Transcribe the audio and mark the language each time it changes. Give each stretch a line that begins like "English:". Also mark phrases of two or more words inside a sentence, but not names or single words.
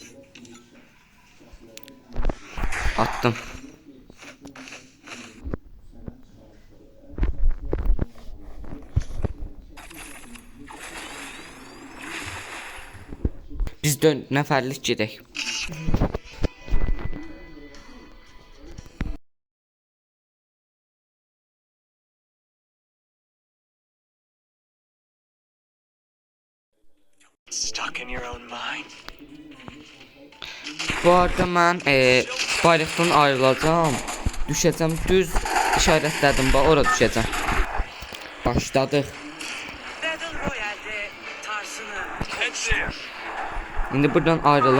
Azerbaijani: Attım. Biz 4 nəfərlik gedək.
English: Stuck in your own mind.
Azerbaijani: Bu arada mən bayraqdan ayrılacağım. Düşəcəm, düz işarətlədim, bax ora düşəcəm. Başladıq. İndi buradan ayrılım.